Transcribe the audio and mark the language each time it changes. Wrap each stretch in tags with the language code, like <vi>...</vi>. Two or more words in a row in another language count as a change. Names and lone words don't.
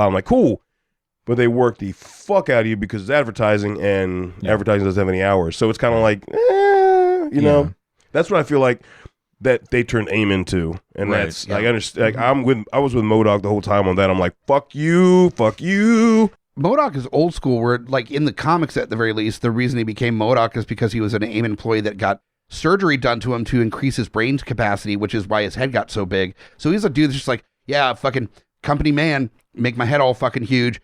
<en>I'm like, cool. But they work the fuck out of you because it's advertising and advertising doesn't have any hours. So it's kind of like, you know, that's what I feel like that they turned AIM into. And that's, I understand. Like, I was with M.O.D.O.K the whole time on that. I'm like, fuck you. M.O.D.O.K is old school where, like, in the comics at the very least, the reason he became M.O.D.O.K is because he was an AIM employee that got surgery done to him to increase his brain capacity, which is why his head got so big. So he's a dude that's just like, yeah, fucking company man, make my head all fucking huge.</en>